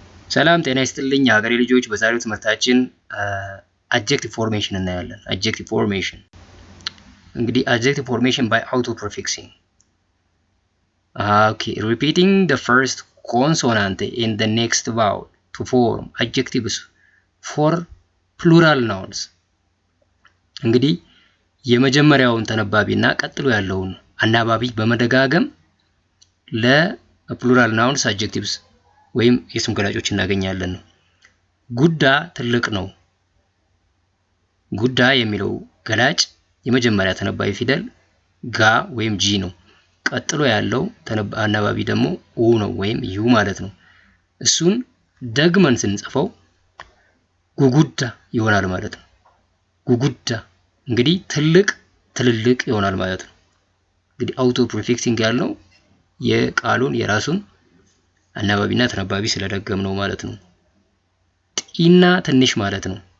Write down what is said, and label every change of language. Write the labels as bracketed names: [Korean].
[Amharic] ሰላም ጤና ይስጥልኝ የሀገሬ ልጆች። በዛሬው ትምህርታችን adjective formation እናያለን። adjective formation እንግዲህ [English] adjective formation by auto prefixing. Okay, repeating the first consonant in the next vowel to form adjectives for plural nouns. [Amharic] እንግዲህ የመጀመሪያውን ተነባቢና ቀጥሎ ያለውን አናባቢ በመደጋገም ለፕሉራል ናውንስ adjectives ወይም የስም ገላጮች እናገኛለን። ጉዳ ትልቅ ነው። ጉዳ የሚለው ገላጭ የመጀመሪያ ተነባቢ ፊደል ጋ ወይም ጂ ነው። ቀጥሎ ያለው አናባቢ ደግሞ ኡ ነው ወይም ዩ ማለት ነው። እሱን ደግመን ስንጽፈው ጉጉዳ ይሆናል ማለት ነው። ጉጉዳ እንግዲህ ትልቅ ትልልቅ ይሆናል ማለት ነው። እንግዲህ አውቶ ፕሪፊክሲንግ ያለው የቃሉን የራሱን አናባቢና ተነባቢ ስለደገም ነው ማለት ነው። ጢና ትንሽ ማለት ነው።